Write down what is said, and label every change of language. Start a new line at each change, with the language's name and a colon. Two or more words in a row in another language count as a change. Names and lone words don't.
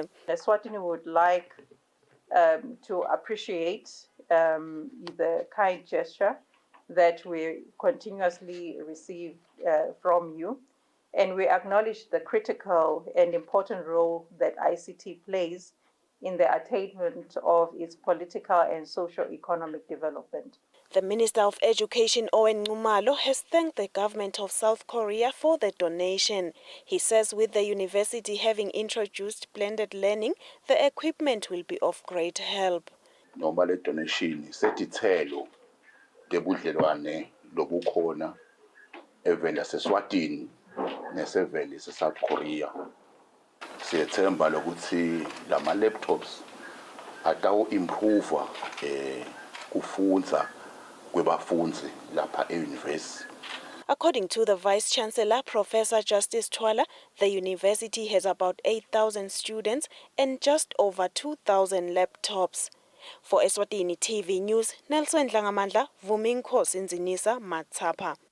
English: Eswatini would like to appreciate the kind gesture that we continuously receive from you, and we acknowledge the critical and important role that ICT plays in the attainment of its political and socio-economic development. The Minister of Education, Owen Ngumalo, has thanked the government of South Korea for the donation. He says with the university having introduced blended learning, the equipment will be of great help.
Swati: Noma le donation setithelo debudlelwane lobukhona evela seSwatini nesevela seSouth Korea. Siyethemba lokuthi lama laptops atawu improve kufundza kwebafundzi lapha e-university.
English: According to the Vice-Chancellor, Professor Justice Twala, the university has about 8,000 students and just over 2,000 laptops. For Eswatini TV News, Nelson Dlangamandla, Vuminkosi Nzinisa, Matsapa.